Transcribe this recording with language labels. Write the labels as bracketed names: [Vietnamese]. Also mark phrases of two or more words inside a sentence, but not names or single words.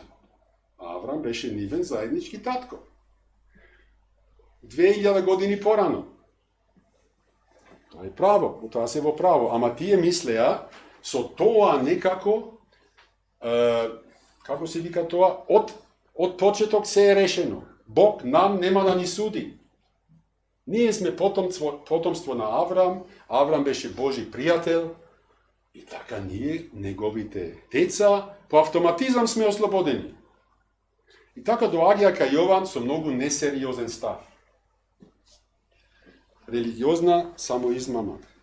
[Macedonian] Авраам беше нивен заеднички татко. 2000 години порано. Тоа е право, тоа се во право. Ама тие мислеа, со тоа некако, како се вика тоа, [Serbian] Od početok sve je rešeno. Bog nam nema da ni sudi. [Macedonian] Ние сме потомство на Аврам, Аврам беше Божи пријател, и така ние, неговите деца, по автоматизам сме ослободени. И така доаѓа кај Јован со многу несериозен став. Религиозна самоизмама.